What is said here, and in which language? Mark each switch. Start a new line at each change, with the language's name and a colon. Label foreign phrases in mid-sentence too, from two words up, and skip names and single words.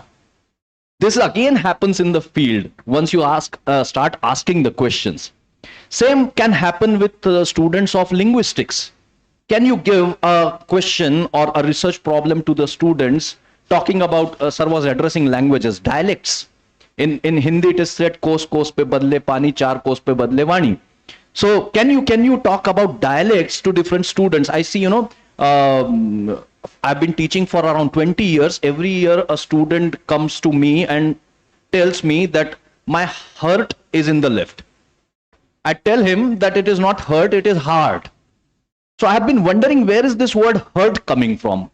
English: This again happens in the field once you start asking the questions. Same can happen with students of linguistics. Can you give a question or a research problem to the students talking about, sir was addressing languages, dialects. In Hindi it is said,
Hindi: कोस पे बदले पानी, चार कोस पे बदले वाणी.
English: So can you talk about dialects to different students? I see, I've been teaching for around 20 years. Every year a student comes to me and tells me that my heart is in the left. I tell him that it is not hurt, it is hard. So I have been wondering, where is this word hurt coming from?